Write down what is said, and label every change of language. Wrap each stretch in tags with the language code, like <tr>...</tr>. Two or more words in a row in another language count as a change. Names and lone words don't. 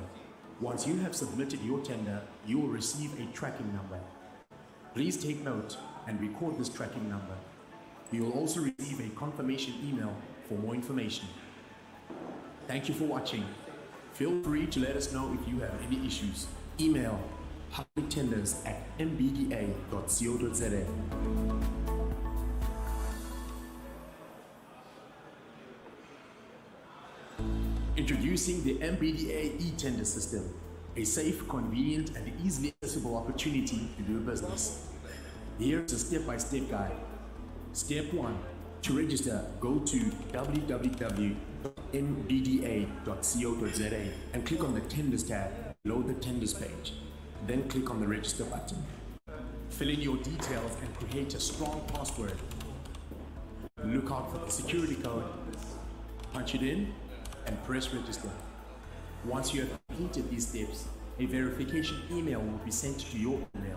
<en>Once you have submitted your tender, you will receive a tracking number. Please take note and record this tracking number. You will also receive a confirmation email for more information. Thank you for watching. Feel free to let us know if you have any issues. Email publictenders@mbda.co.za. Introducing the MBDA e-tender system, a safe, convenient, and easily accessible opportunity to do business. Here's a step-by-step guide. Step 1. To register, go to www.mbda.co.za and click on the Tenders tab, load the Tenders page. Then click on the Register button. Fill in your details and create a strong password. Look out for the security code, punch it in, and press Register. Once you have completed these steps, a verification email will be sent to your email.</en>